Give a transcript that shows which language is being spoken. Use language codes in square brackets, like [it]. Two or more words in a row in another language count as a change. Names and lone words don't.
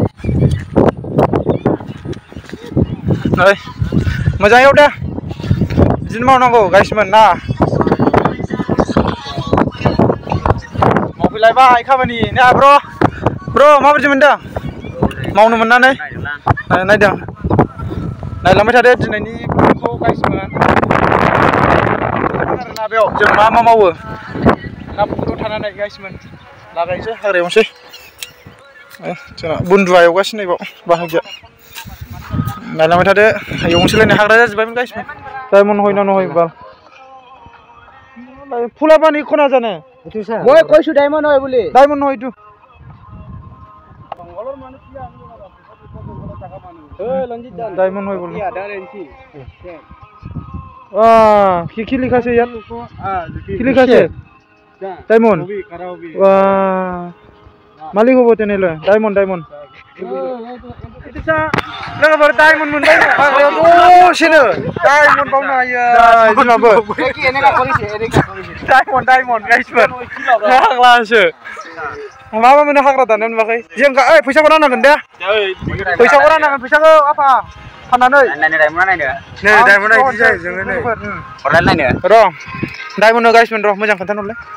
[brx] नै मोजाङै एवदो बिदिनो मावनांगौ गाइसमोन ना मावफैलायबाय खामानि ना ब्र' माबायदि मोनदों मावनो मोननानै नायदों नायलांबाय थादो दिनैनि भिडिअखौ गाइसमोन आरोना बेयाव जों मा मावो ना फुख्रियाव थानानै गाइसमोन लागायनोसै हाग्रा एवनोसै जोंना बुन्दुआ एवगासिनो बाव बाहागिया नायलांबाय थादो एवनोसैलायनो हाग्रा जाजोब्बायमोन गाइसमोन [as] ডায়মণ্ড হয় না নহয় বাল ফুলা পানি কোনা জানে মই কইছো ডায়মন্ড হয় বুলি ডায়মন্ড হয় ইটো ডায়মন্ড হয় বলে কি লিখাছে ইয়াত কি লিখাছে [brx] डायमंड मालिक हबो तेनेले डायमंड लोगोफोर डायमंड मोनबाय दसेनो डायमंड बावनो हायो जोंनाबो डायमंड गाइसमोन हाग्लासो माबा मोनो हाग्रा दाननाय नुवाखै जों फैसाखौ राननांगोन दे फैसाखौ आफा फाननानै नै डायमंडआ इदि जायो जोङो नै हरलाय नायनो र' डायमंड गाइसमोन र' मोजां खोन्थानोलै